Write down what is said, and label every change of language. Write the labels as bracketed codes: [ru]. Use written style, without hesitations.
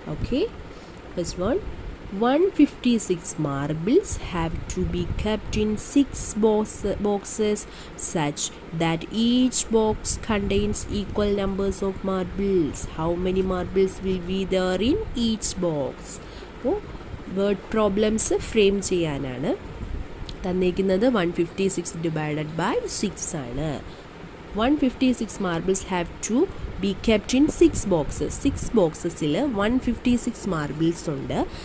[en] Okay, first one, 156 marbles have to be kept in 6 boxes such that each box contains equal numbers of marbles. How many marbles will be there in each box? [ml] അപ്പോൾ word problems frame ചെയ്യാനാണ് തന്നിരിക്കുന്നത്. 156 divided by 6 ആണ്. [en] 156 marbles have to be kept in 6 boxes. [ml] 6 boxesil 156 marbles ഉണ്ട്.